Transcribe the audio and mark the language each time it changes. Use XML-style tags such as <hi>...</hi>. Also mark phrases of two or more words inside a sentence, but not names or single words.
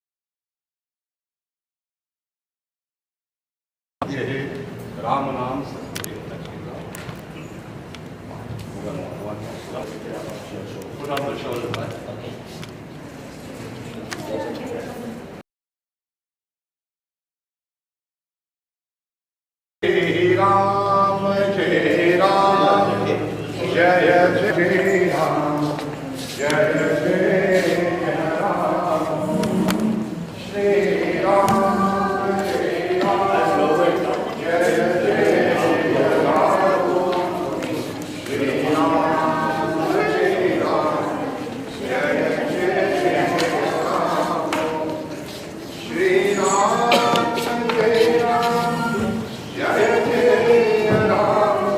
<hi>राम नाम</hi> <en>put on the shoulder, right?</en> <hi>जय राम, जय राम, जय जय राम, जय जय राम, श्री राम, श्री राम, जय जय राम, श्री राम, श्री राम, जय जय राम, श्री राम, जय राम, जय जय राम.</hi>